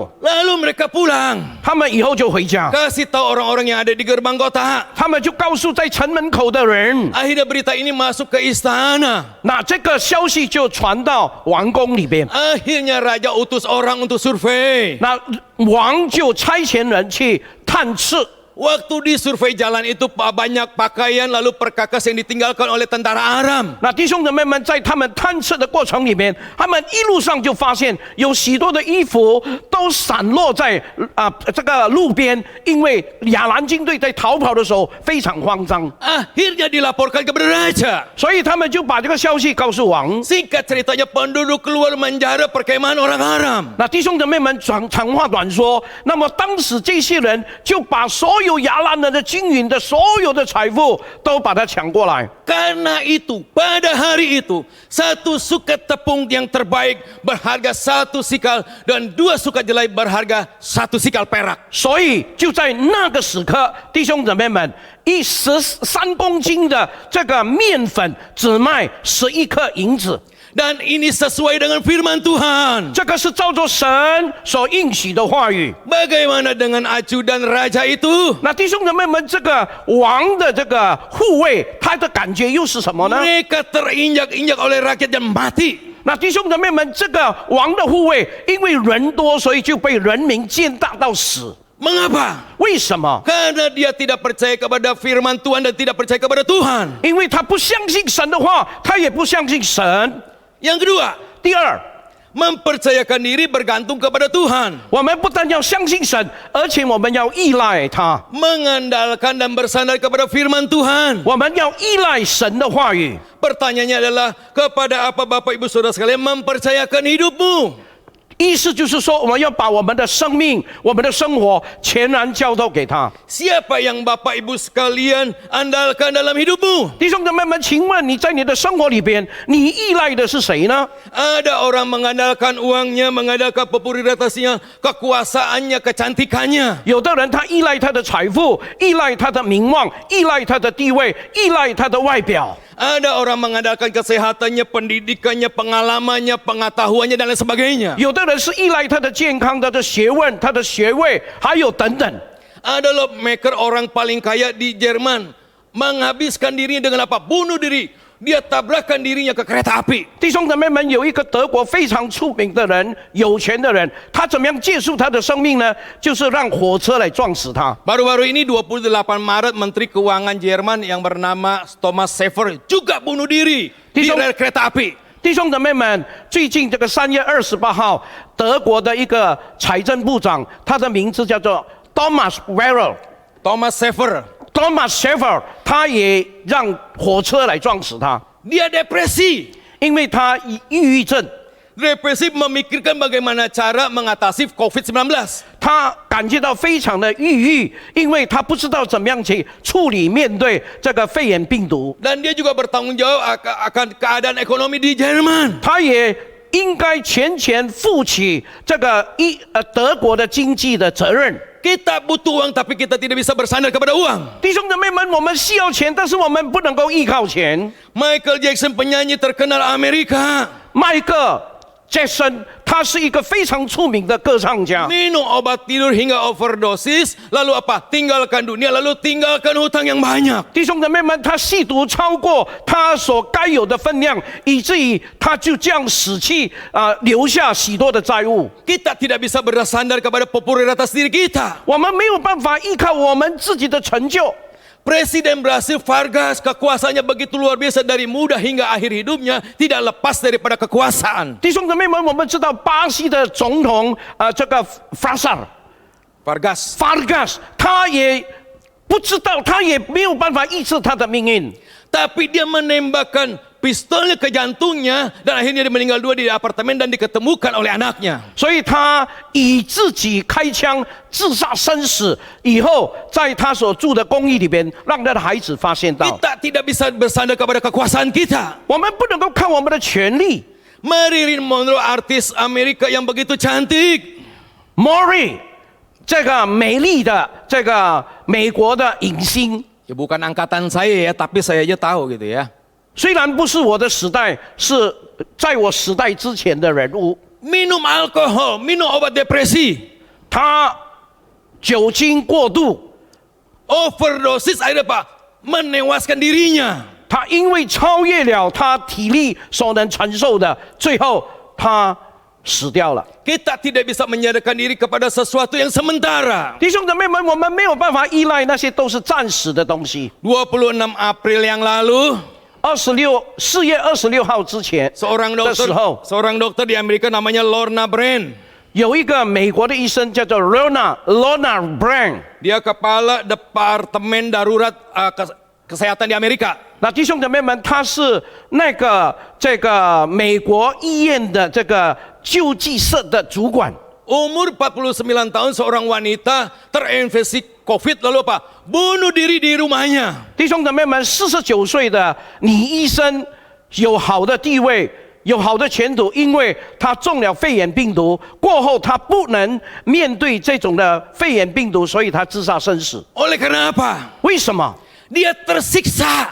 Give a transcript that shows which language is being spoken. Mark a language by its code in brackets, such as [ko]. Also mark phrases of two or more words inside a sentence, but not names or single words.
[id] Lalu mereka pulang. [zh] 他们以后就回家， [id] Kasih tahu orang-orang yang ada di gerbang kota. [zh] 他们就告诉在城门口的人， [id] Akhirnya berita ini masuk ke istana. [zh] 那这个消息就传到王宫里边， [id] Akhirnya raja utus orang untuk survei. [zh] 那王就差遣人去探视 [id] waktu di survei jalan itu banyak pakaian lalu perkakas yang ditinggalkan oleh tentara Aram. [zh] 那弟兄姊妹们在他们探测的过程里面，他们一路上就发现有许多的衣服都散落在这个路边，因为亚兰军队在逃跑的时候非常慌张， [id] Akhirnya dilaporkan kepada raja. [zh] 所以他们就把这个消息告诉王。 [id] Singkat ceritanya penduduk keluar menjara perkemahan orang Aram. [zh] 那弟兄姊妹们长话短说，那么当时这些人就把所有亚兰人的军营的所有的财富都把它抢过来。 [id] Karena itu pada hari itu satu sukat tepung yang terbaik berharga 1 sikal dan 2 sukat jelai berharga 1 sikal perak. [zh] 所以就在那个时刻，弟兄姊妹们，13公斤的这个面粉只卖11克银子。 [id] Dan ini sesuai dengan firman Tuhan. [zh] 这个是照着神所应许的话语。 [id] Bagaimana dengan ajudan raja itu? [zh] 那弟兄姊妹们，这个王的这个护卫，他的感觉又是什么呢？ [id] Mereka terinjak-injak oleh rakyat dan mati. [zh] 那弟兄姊妹们，这个王的护卫，因为人多，所以就被人民践踏到死。 [id] Mengapa? [zh] 为什么？ [id] Karena dia tidak percaya kepada firman Tuhan dan tidak percaya kepada Tuhan. [zh] 因为他不相信神的话，他也不相信神。 [id] Yang kedua, [zh] 第二， [id] mempercayakan diri bergantung kepada Tuhan. [zh] 我们不但要相信神，而且我们要依赖他， [id] Mengandalkan dan bersandar kepada firman Tuhan. [zh] 我们要依赖神的话语。 [id] Pertanyaannya adalah, kepada apa Bapak Ibu Saudara sekalian mempercayakan hidupmu? [zh] 意思就是说，我们要把我们的生命、我们的生活全然交托给他。 [id] Siapa yang Bapak Ibu sekalian andalkan dalam hidupmu? [zh] 弟兄姊妹们，请问你在你的生活里边，你依赖的是谁呢？ [id] Ada orang mengandalkan uangnya, mengandalkan popularitasnya, kekuasaannya, kecantikannya. [zh] 有的人他依赖他的财富，依赖他的名望，依赖他的地位，依赖他的外表。 [id] Ada orang mengandalkan kesehatannya, pendidikannya, pengalamannya, pengetahuannya dan lain sebagainya. [zh] 有的人是依赖他的健康、他的学问、他的学位，还有等等。 [id] Ada loh maker orang paling kaya di Jerman menghabiskan dirinya dengan apa? Bunuh diri. Dia tabrakan dirinya ke kereta api. [zh] 弟兄姊妹们，有一个德国非常出名的人，有钱的人，他怎么样结束他的生命呢？就是让火车来撞死他。 [id] Baru-baru ini 28 Maret Menteri Keuangan Jerman yang bernama Thomas Schäfer juga bunuh diri di rel kereta api. [zh] 弟兄姊妹们，最近这个3月28号，德国的一个财政部长，他的名字叫做 Thomas Schäfer. Thomas Schäfer， 他也让火车来撞死他， [id] Dia depresi. [zh] 因为他抑郁症， [id] Depresi memikirkan bagaimana cara mengatasi COVID-19. [zh] 他感觉到非常的抑郁，因为他不知道怎么样去处理面对这个肺炎病毒， [id] Dan dia juga bertanggung jawab akan keadaan ekonomi di Jerman. [zh] 他也应该全权负起这个德国的经济的责任。 [id] Kita butuh uang tapi kita tidak bisa bersandar kepada uang. [zh] 弟兄姊妹们，我们需要钱，但是我们不能够依靠钱。 [id] Michael Jackson penyanyi terkenal Amerika. [zh] 迈克杰森，他是一个非常出名的歌唱家。 [id] Minum obat tidur hingga overdosis, lalu apa? Tinggalkan dunia, lalu tinggalkan hutang yang banyak. [zh] 弟兄姊妹们，他吸毒超过他所该有的分量，以至于他就这样死去留下许多的债务。 [id] Kita tidak bisa bersandar kepada popularitas diri kita. [zh] 我们没有办法依靠我们自己的成就。 [id] Presiden Brasil Vargas kekuasaannya begitu luar biasa dari muda hingga akhir hidupnya tidak lepas daripada kekuasaan. [zh] 弟兄姊妹们，我们知道巴西的总统这个Vargas， 他也不知道，他也没有办法抑制他的命运。 [id] Tapi dia menembakkan pistolnya ke jantungnya dan akhirnya dia meninggal di apartemen dan diketemukan oleh anaknya. [zh] 所以他以自己开枪自杀身死以后，在他所住的公寓里边，让他的孩子发现到。 [id] Kita tidak bisa bersandar kepada kekuasaan kita. [zh] 我们不能够看我们的权利。 [id] Marilyn Monroe artis Amerika yang begitu cantik. [zh] Maury 这个美丽的这个美国的影星。 [id] Ya bukan angkatan saya ya, tapi saya aja tahu gitu ya. [zh] 虽然不是我的时代，是在我时代之前的人物。 [id] Minum alkohol, minum obat depresi. [zh] 他酒精过度 [id] Overdosis akhirnya apa? Menewaskan dirinya. [zh] 他因为超越了他体力所能承受的，最后他死掉了。 [id] Kita tidak bisa menyadarkan diri kepada sesuatu yang sementara. [zh] 弟兄姊妹们，我们没有办法依赖那些都是暂时的东西。 [id] 26 April yang lalu, [zh] 4 月26号之前 [id] seorang [zh] 的时候， [id] dokter di Amerika namanya Lorna Brand. [zh] 有一个美国的医生叫做 Lorna Brand。 [id] Dia kepala departemen darurat kesehatan di Amerika. [zh] 那弟兄姊妹们，他是这个美国医院的这个救济社的主管。 [id] Umur 49 tahun seorang wanita terinfeksi COVID lalu apa? Bunuh diri di rumahnya. [zh] 弟兄姊妹们，49岁的女医生有好的地位，有好的前途，因为她中了肺炎病毒过后，她不能面对这种的肺炎病毒，所以她自杀身死。 [id] Oleh karena apa? [zh] 为什么？ [id] Dia tersiksa.